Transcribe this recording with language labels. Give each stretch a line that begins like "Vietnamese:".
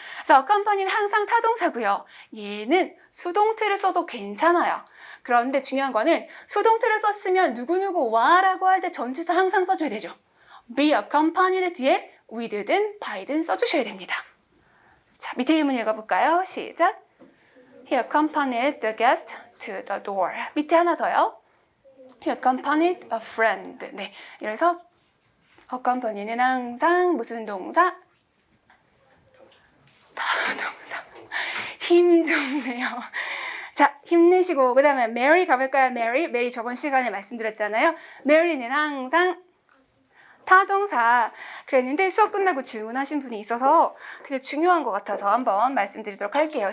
Korean: 그래서 company는 항상 타동사고요. 얘는 수동태를 써도 괜찮아요. 그런데 중요한 거는 수동태를 썼으면 누구누구와 라고 할 때 전치사 항상 써줘야 되죠.
English: be accompanied
Korean: 뒤에 with든 by든 써주셔야 됩니다. 자, 밑에 예문 읽어볼까요? 시작.
English: He accompanied the guest to the door.
Korean: 밑에 하나 더요.
English: He accompanied a friend.
Korean: 네, 이래서 accompany는 항상 무슨 동사? 타동사. 힘 좋네요. 자, 힘내시고 그 다음에 Mary 가볼까요? Mary 저번 시간에 말씀드렸잖아요. Mary는 항상 타동사 그랬는데 수업 끝나고 질문하신 분이 있어서 되게 중요한 것 같아서 한번 말씀드리도록 할게요.